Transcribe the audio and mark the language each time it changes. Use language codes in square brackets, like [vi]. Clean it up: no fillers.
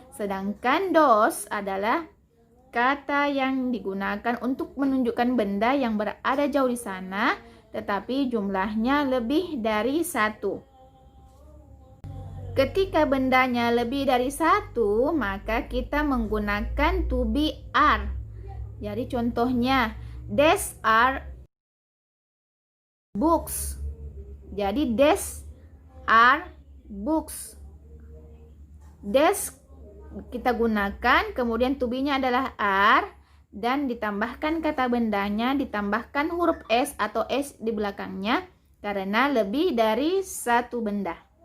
[id] Sedangkan dos adalah kata yang digunakan untuk menunjukkan benda yang berada jauh di sana, tetapi jumlahnya lebih dari satu. Ketika bendanya lebih dari satu, maka kita menggunakan to be are. Jadi contohnya, [en] these are books. Jadi these are books. [id] These kita gunakan, kemudian to be-nya adalah are, dan ditambahkan kata bendanya, ditambahkan huruf s atau s di belakangnya karena lebih dari satu benda.